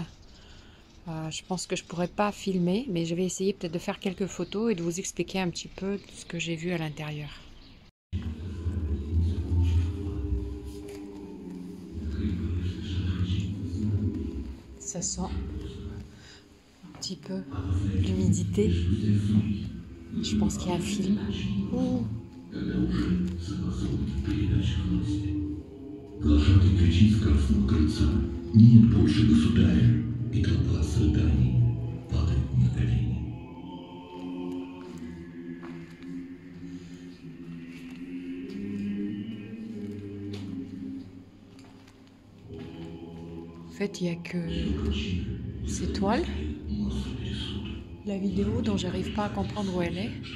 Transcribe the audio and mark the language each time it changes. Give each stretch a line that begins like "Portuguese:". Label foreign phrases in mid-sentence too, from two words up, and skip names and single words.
French: Je pense que je pourrais pas filmer, mais je vais essayer peut-être de faire quelques photos et de vous expliquer un petit peu ce que j'ai vu à l'intérieur. Ça sent un petit peu l'humidité. Je pense qu'il y a un film. Ouh.
Russian: И толпа с рыданий падает на колени.
French: En fait, il n'y a que ces toiles. La vidéo dont j'arrive pas à comprendre où elle est.